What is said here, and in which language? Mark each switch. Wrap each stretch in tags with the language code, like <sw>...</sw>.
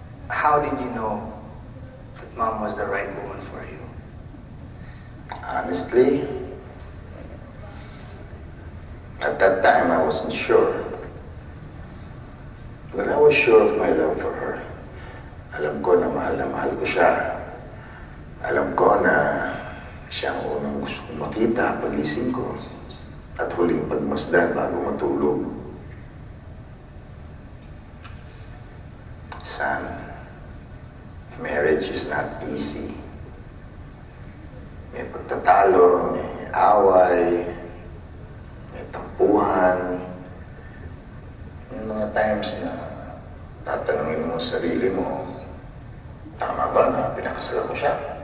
<en>How did you know that Mom was the right woman for you? Honestly, at that time I wasn't sure. But I was sure of my love for her.</en> <tl>Alam ko na mahal ko siya. Alam ko na siya ang unang gusto kong makita pagising ko at huling pagmasdan bago matulog.</tl> <en>Son, marriage is not easy.</en> <tl>May pagtatalo, may away, may tampuhan. Yung mga times na tatanungin mo sa sarili mo, tama ba na pinakasalan ko siya?</tl>